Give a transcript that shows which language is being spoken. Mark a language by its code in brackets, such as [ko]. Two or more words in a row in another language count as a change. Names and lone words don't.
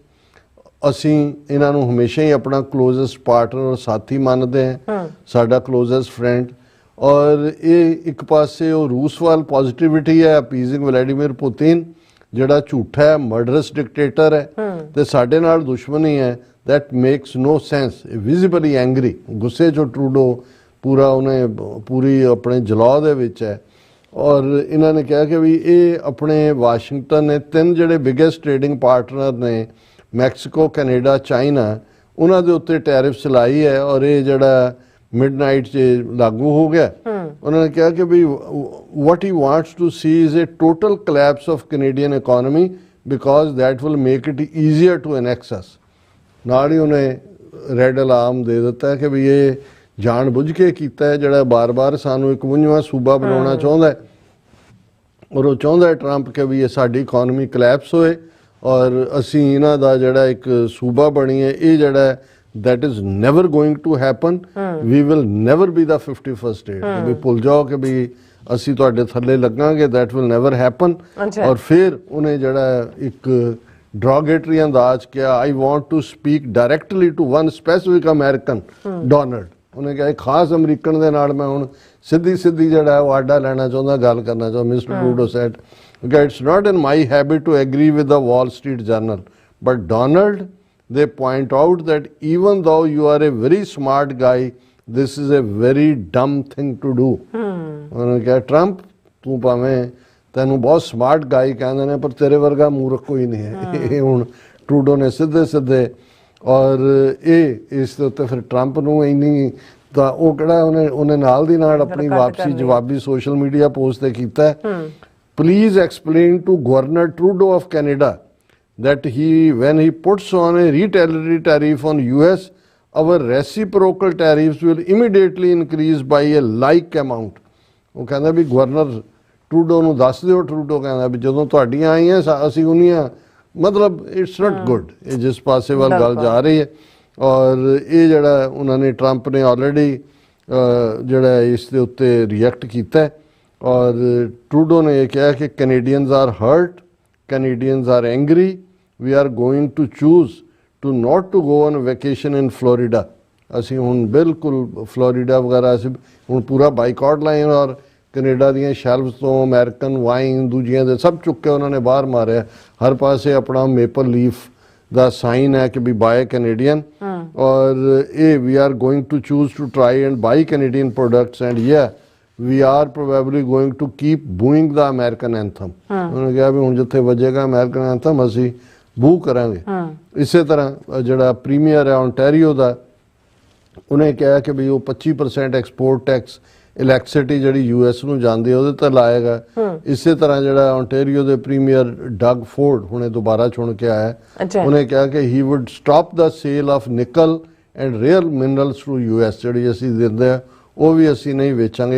[pa] ਅਸੀਂ ਇਹਨਾਂ ਨੂੰ ਹਮੇਸ਼ਾ ਹੀ ਆਪਣਾ [en] closest partner [pa] ਔਰ ਸਾਥੀ ਮੰਨਦੇ ਹਾਂ, ਸਾਡਾ [en] closest friend. [pa] ਔਰ ਇਹ ਇੱਕ ਪਾਸੇ ਉਹ ਰੂਸ ਵੱਲ ਪੋਜ਼ਿਟਿਵਿਟੀ ਹੈ, ਅਪੀਜ਼ਿੰਗ ਵਲੈਡੀਮੀਰ ਪੁਤਿਨ ਜਿਹੜਾ ਝੂਠਾ ਹੈ, [en] murderous dictator [pa] ਹੈ ਤੇ ਸਾਡੇ ਨਾਲ ਦੁਸ਼ਮਣੀ ਹੈ। [en] that makes no sense, visibly angry, [pa] ਗੁੱਸੇ 'ਚੋਂ ਟਰੂਡੋ ਪੂਰਾ ਉਹਨੇ ਪੂਰੀ ਆਪਣੇ ਜਲਾਅ ਦੇ ਵਿੱਚ ਹੈ। ਔਰ ਇਹਨਾਂ ਨੇ ਕਿਹਾ ਕਿ ਵੀ ਇਹ ਆਪਣੇ ਵਾਸ਼ਿੰਗਟਨ ਨੇ ਤਿੰਨ ਜਿਹੜੇ [en] biggest trading partner [pa] ਨੇ ਮੈਕਸੀਕੋ, ਕੈਨੇਡਾ, ਚਾਈਨਾ, ਉਹਨਾਂ ਦੇ ਉੱਤੇ ਟੈਰਿਫ ਲਾਈ ਹੈ ਔਰ ਇਹ ਜਿਹੜਾ ਮਿਡਨਾਈਟ 'ਚ ਲਾਗੂ ਹੋ ਗਿਆ। ਉਹਨਾਂ ਨੇ ਕਿਹਾ ਕਿ ਵੀ [en] what he wants to see is a total collapse of Canadian economy because that will make it easier to annex us। [pa] ਨਾਲ ਹੀ ਉਹਨੇ [en] red alarm [pa] ਦੇ ਦਿੱਤਾ ਕਿ ਵੀ ਇਹ ਜਾਣ ਬੁੱਝ ਕੇ ਕੀਤਾ ਹੈ, ਜਿਹੜਾ ਬਾਰ-ਬਾਰ ਸਾਨੂੰ ਇੱਕ 51ਵਾਂ ਸੂਬਾ ਬਣਾਉਣਾ ਚਾਹੁੰਦਾ ਹੈ ਔਰ ਉਹ ਚਾਹੁੰਦਾ ਹੈ ਟਰੰਪ ਕਿ ਵੀ ਇਹ ਸਾਡੀ [en] economy collapse [pa] ਹੋਏ ਔਰ ਅਸੀਂ ਇਹਨਾਂ ਦਾ ਜਿਹੜਾ ਇੱਕ ਸੂਬਾ ਬਣੀਏ। ਇਹ ਜਿਹੜਾ [en] that is never going to happen, we will never be the 51st state। [pa] ਵੀ ਭੁੱਲ ਜਾਓ ਕਿ ਵੀ ਅਸੀਂ ਤੁਹਾਡੇ ਥੱਲੇ ਲੱਗਾਂਗੇ, [en] that will never happen। [pa] ਔਰ ਫਿਰ ਉਹਨੇ ਜਿਹੜਾ ਇੱਕ ਡਰੋਗੇਟਰੀ ਅੰਦਾਜ਼ ਕਿਹਾ, [en] I want to speak directly to one specific American, Donald। [pa] ਉਹਨੇ ਕਿਹਾ ਖਾਸ ਅਮਰੀਕਨ ਦੇ ਨਾਲ ਮੈਂ ਹੁਣ ਸਿੱਧੀ ਜਿਹੜਾ ਉਹ ਆਡਾ ਲੈਣਾ ਚਾਹੁੰਦਾ, ਗੱਲ ਕਰਨਾ ਚਾਹੁੰਦਾ। [en] Mister Trudeau said it's not in my habit to agree with the Wall Street Journal, but Donald, they point out that even though you are a very smart guy, this is a very dumb thing to do। [pa] ਉਹਨੇ ਕਿਹਾ ਟਰੰਪ ਤੂੰ ਭਾਵੇਂ ਤੈਨੂੰ ਬਹੁਤ [en] smart guy [pa] ਕਹਿੰਦੇ ਨੇ ਪਰ ਤੇਰੇ ਵਰਗਾ ਮੂਰਖ ਕੋਈ ਨਹੀਂ ਹੈ। ਇਹ ਹੁਣ ਟਰੂਡੋ ਨੇ ਸਿੱਧੇ ਔਰ ਇਹ ਇਸ ਦੇ ਉੱਤੇ ਫਿਰ ਟਰੰਪ ਨੂੰ ਇੰਨੀ ਤਾਂ ਉਹ ਕਿਹੜਾ ਉਹਨੇ ਨਾਲ ਦੀ ਨਾਲ ਆਪਣੀ ਵਾਪਸੀ ਜਵਾਬੀ [en] social media post [pa] ਤੇ ਕੀਤਾ, [en] please explain to Governor Trudeau of Canada that when he puts on a retaliatory tariff on US, our reciprocal tariffs will immediately increase by a like amount। [pa] ਉਹ ਕਹਿੰਦਾ ਵੀ ਗਵਰਨਰ ਟਰੂਡੋ ਨੂੰ ਦੱਸ ਦਿਓ। ਟਰੂਡੋ ਕਹਿੰਦਾ ਵੀ ਜਦੋਂ ਤੁਹਾਡੀਆਂ ਆਈਆਂ ਅਸੀਂ ਉਨੀਆਂ, ਮਤਲਬ [en] it's not good [pa] ਇਹ ਜਿਸ ਪਾਸੇ ਵੱਲ ਗੱਲ ਜਾ ਰਹੀ ਹੈ। ਔਰ ਇਹ ਜਿਹੜਾ ਉਹਨਾਂ ਨੇ ਟਰੰਪ ਨੇ ਆਲਰੇਡੀ ਜਿਹੜਾ ਇਸ ਦੇ ਉੱਤੇ ਰਿਐਕਟ ਕੀਤਾ ਔਰ ਟਰੂਡੋ ਨੇ ਇਹ ਕਿਹਾ ਕਿ [en] Canadians are hurt, Canadians are angry, we are going to choose to not to go on vacation in Florida। [pa] ਅਸੀਂ ਹੁਣ ਬਿਲਕੁਲ ਫਲੋਰੀਡਾ ਵਗੈਰਾ ਅਸੀਂ ਹੁਣ ਪੂਰਾ ਬਾਈਕਾਟ ਲਾਇਆ ਔਰ ਕੈਨੇਡਾ ਦੀਆਂ ਸ਼ੈਲਫਸ ਤੋਂ [en] American wine [pa] ਦੂਜੀਆਂ ਦੇ ਸਭ ਚੁੱਕ ਕੇ ਉਹਨਾਂ ਨੇ ਬਾਹਰ ਮਾਰਿਆ। ਹਰ ਪਾਸੇ ਆਪਣਾ [en] maple leaf [pa] ਦਾ ਸਾਈਨ ਹੈ ਕਿ ਵੀ [en] buy Canadian [pa] ਔਰ ਇਹ [en] we are going to choose to try and buy Canadian products and we are probably going to keep booing the American anthem। [pa] ਉਹਨੇ ਕਿਹਾ ਵੀ ਹੁਣ ਜਿੱਥੇ ਵੱਜੇਗਾ [en] American anthem [pa] ਅਸੀਂ ਬੂ ਕਰਾਂਗੇ। ਇਸੇ ਤਰ੍ਹਾਂ ਜਿਹੜਾ ਪ੍ਰੀਮੀਅਰ ਹੈ ਓਨਟਾਰੀਓ ਦਾ, ਉਹਨੇ ਕਿਹਾ ਕਿ ਵੀ ਉਹ 25% [en] export tax electricity [pa] ਜਿਹੜੀ ਯੂਐਸ ਨੂੰ ਜਾਂਦੀ ਹੈ ਉਹਦੇ ਤੇ ਲਾਏਗਾ। ਇਸੇ ਤਰ੍ਹਾਂ ਜਿਹੜਾ ਓਨਟਾਰੀਓ ਦੇ ਪ੍ਰੀਮੀਅਰ ਡਗ ਫੋਰਡ ਹੁਣੇ ਦੁਬਾਰਾ ਚੁਣ ਕੇ ਆਇਆ, ਉਹਨੇ ਕਿਹਾ ਕਿ [en] he would stop the sale of nickel and rare minerals to US, [pa] ਜਿਹੜੀ ਅਸੀਂ ਦਿੰਦੇ ਆ ਉਹ ਵੀ ਅਸੀਂ ਨਹੀਂ ਵੇਚਾਂਗੇ।